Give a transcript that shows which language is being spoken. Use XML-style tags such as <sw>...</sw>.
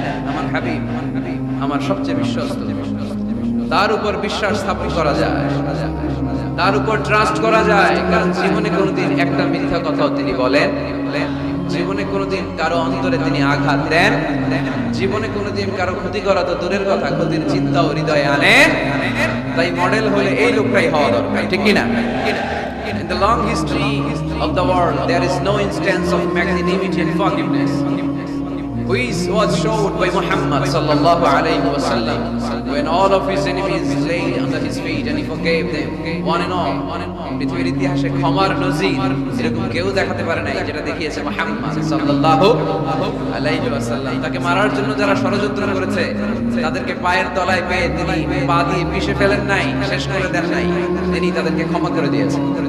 <bn>আমার হাবিব আমার সবচেয়ে বিশ্বস্ত, তার উপর বিশ্বাস স্থাপন করা যায়, তার উপর ট্রাস্ট করা যায়, কারণ জীবনে কোনোদিন একটা মিথ্যা কথাও তিনি বলেন, জীবনে কোনোদিন কারো অন্তরে তিনি আঘাত দেন, জীবনে কোনোদিন কারো ক্ষতি করা তো দূরের কথা, ক্ষতির চিন্তাও হৃদয়ে আনেন। তাই মডেল হলে এই লোকটাই হওয়া দরকার। ঠিক কিনা?</bn> <en>In the long history of the world, there is no instance of magnanimity and forgiveness which was showed by Muhammad sallallahu alayhi wa sallam when all of his enemies lay under his feet and he forgave them one and all.</en> <bn>পৃথিবীর ইতিহাসে ক্ষমার নজির এরকম কেউ দেখাতে পারে নাই যেটা দেখিয়েছে মুহাম্মদ সাল্লাল্লাহু আলাইহি ওয়াসাল্লাম। তাকে মারার জন্য যারা ষড়যন্ত্র করেছে তাদেরকে পায়ের তলায় পেয়ে তিনি পা দিয়ে পিষে ফেলেন নাই, শেষ করে দেন নাই, তিনি তাদেরকে ক্ষমা করে দিয়েছেন।</bn>